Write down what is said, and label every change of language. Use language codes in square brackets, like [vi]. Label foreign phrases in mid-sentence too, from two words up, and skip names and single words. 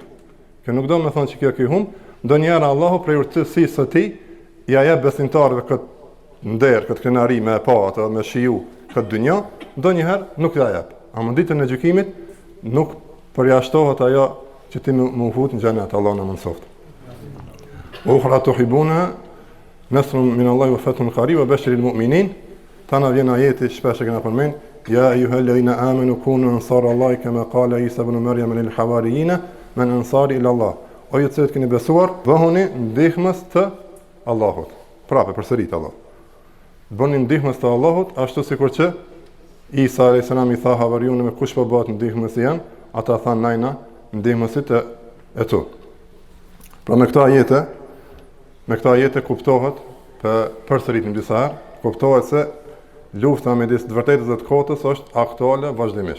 [sq] Kjo nuk do me thonë që kjo ke humb. Ndonjëherë Allahu prej urtësisë së tij ja jep besimtarëve këtë nder, këtë krenari me pa atë, me shiju këtë dynja, ndonjëherë nuk ja jep. Ama ditën e gjykimit nuk përjashtohet ajo që ti më fut në xhenet, Allah na mësoft. [ar] أخرى تحبونها نصر من الله وفتح قريب وبشر المؤمنين. [sq] Tana vjen ajeti shpesh e kena përmend, [ar] يا أيها الذين آمنوا كونوا أنصار الله كما قال عيسى ابن مريم للحواريين من أنصاري إلى الله. [sq] O ju që keni besuar, bëhuni ndihmës të Allahut. Prapë përsërit Allah. Bëni ndihmës të Allahut, ashtu sikur që Isa a.s. i tha havariunëve me kush po bëhet ndihmës janë, ata thanë najna ndihmësit e tu. Pra me këta ajete kuptohet, përsëritim disa herë, kuptohet se lufta midis të vërtetës dhe të kotës është aktuale vazhdimisht.